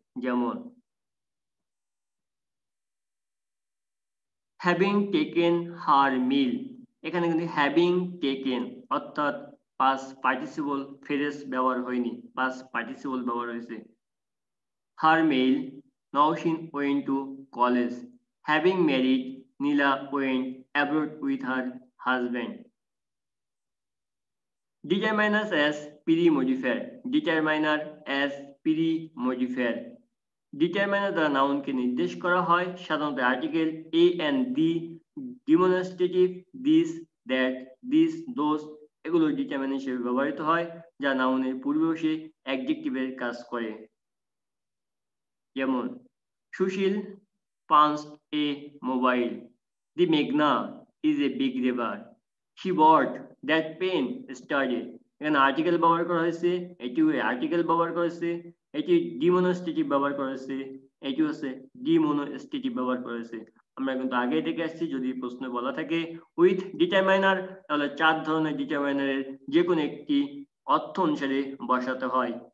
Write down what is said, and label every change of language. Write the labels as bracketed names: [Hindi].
[Bangla] যেমন [English] having taken her meal, [Bangla] এখানে কিন্তু হ্যাভিং টেকেন অর্থাৎ পাস্ট পার্টিসিপল ফ্রেজ ব্যবহার হয়নি, পাস্ট পার্টিসিপল ব্যবহার হয়েছে। [English] Her meal, Nowshin went to college. Having married, Nila went abroad with her husband. Determiners as pre-modifier, determiner as pre-modifier। [Bangla] Determiner দ্বারা নাউনকে নির্দেশ করা হয় সাধারণত article a and the, demonstrative, this, that, this, those এগুলো ডিটারমাইনার হিসেবে ব্যবহৃত হয় যা নাউনের পূর্বে বসে অ্যাডজেক্টিভের কাজ করে। [English] যেমন সুশীল পাঞ্চড এ মোবাইল। দি মেঘনা is a big river. She bought that pen yesterday। [Bangla] এখানে আর্টিকেল ব্যবহার করা হয়েছে, এটিও আর্টিকেল ব্যবহার করা হয়েছে, এটি ডিমনস্ট্রেটিভ ব্যবহার করা হয়েছে, এটি হচ্ছে ডিমনস্ট্রেটিভ ব্যবহার করা হয়েছে। আমরা কিন্তু আগে দেখে আসছি যদি প্রশ্ন বলা থাকে উইথ ডিটারমাইনার তাহলে 4 ধরনের ডিটারমাইনারের যে কোনো একটি অর্থ অনুসারে বসাতে হয়।